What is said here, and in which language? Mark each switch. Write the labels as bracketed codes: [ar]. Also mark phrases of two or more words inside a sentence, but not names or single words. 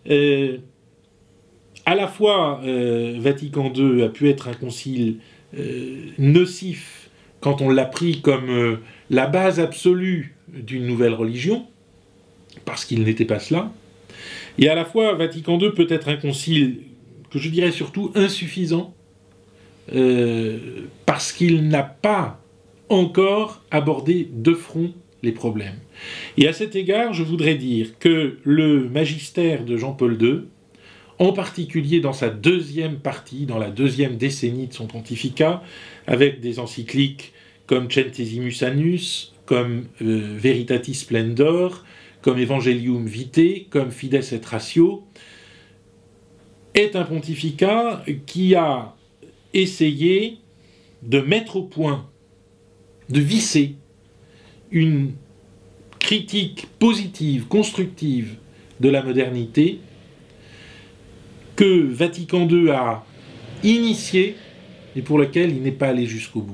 [fr] à la fois Vatican II a pu être un concile nocif quand on l'a pris comme la base absolue d'une nouvelle religion, parce qu'il n'était pas cela, et à la fois Vatican II peut être un concile que je dirais surtout insuffisant, parce qu'il n'a pas encore abordé de front les problèmes. Et à cet égard, je voudrais dire que le magistère de Jean-Paul II, en particulier dans sa deuxième partie, dans la deuxième décennie de son pontificat, avec des encycliques comme Centesimus Annus, comme Veritatis Splendor, comme Evangelium Vitae, comme Fides et Ratio, est un pontificat qui a essayé de mettre au point, de visser une critique positive, constructive de la modernité que Vatican II a initiée et pour laquelle il n'est pas allé jusqu'au bout.